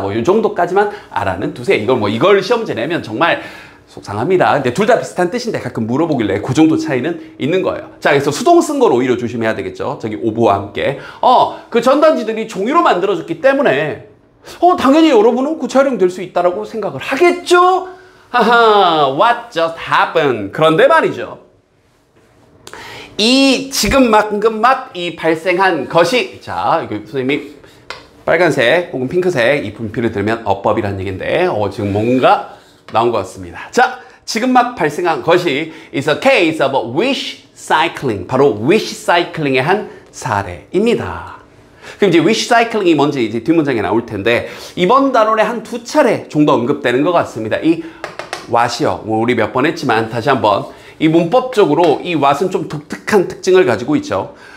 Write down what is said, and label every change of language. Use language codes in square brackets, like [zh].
[ko] 뭐 이 정도까지만 알아는 두세요. 이걸 시험지 내면 정말 속상합니다. 근데 둘 다 비슷한 뜻인데 가끔 물어보길래 그 정도 차이는 있는 거예요. 자, 그래서 수동 쓴 걸 오히려 조심해야 되겠죠. 저기 오브와 함께. 그 전단지들이 종이로 만들어졌기 때문에 당연히 여러분은 구체 활용될 수 있다라고 생각을 하겠죠? [en] 하하, what just happened? [ko] 그런데 말이죠. 이 지금 막 이 발생한 것이 자, 이거 선생님이 빨간색 혹은 핑크색 이 분필을 들면 어법이라는 얘기인데 지금 뭔가 나온 것 같습니다. 자, 지금 막 발생한 것이 [en] is a case of wish cycling. [ko] 바로 wish cycling의 한 사례입니다. 그럼 이제 wish cycling이 뭔지 이제 뒷문장에 나올 텐데 이번 단원에 한 2차례 정도 언급되는 것 같습니다. 이 what이요. 뭐 우리 몇 번 했지만 다시 한번 이 문법적으로 이 what은 좀 독특한 특징을 가지고 있죠.